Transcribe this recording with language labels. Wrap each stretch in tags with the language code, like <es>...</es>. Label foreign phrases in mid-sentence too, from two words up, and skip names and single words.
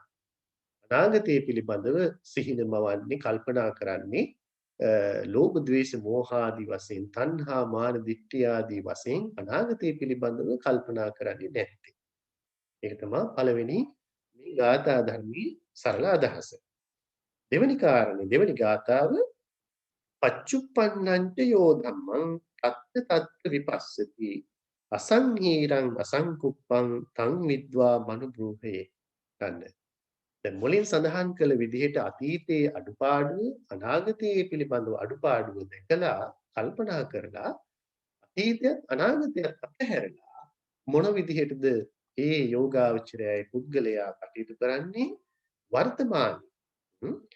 <si>අනාගතය පිළිබඳව සිහින මවන්නේ කල්පනා කරන්නේ ලෝභ ද්වේෂ මෝහ ආදී වශයෙන් තණ්හා මාන දිට්ඨිය ආදී වශයෙන් අනාගතය පිළිබඳව කල්පනා කරන්නේ නැත්තේ. ඒක තමයි පළවෙනි මේ ගාථා ධර්මයේ සරල අදහස. දෙවෙනි කාරණේ දෙවෙනි ගාථාව</si> <pi>පච්චුප්පන්නංච යෝ ධම්මං තත්ත තත්ත විපස්සති අසංහීරං අසංකුප්පං තං විද්වා මනුබ්‍රූහේ.</pi> <si>ගන්න. දැන් මුලින් සඳහන් කළ විදිහට අතීතයේ අඩුපාඩුව අනාගතයේ පිළිබඳව අඩුපාඩුව දැකලා කල්පනා කරලා අතීතයත් අනාගතයත් අතහැරලා මොන විදිහටද ඒ යෝගාවචරයයි පුද්ගලයා කටයුතු කරන්නේ වර්තමානයේ</si>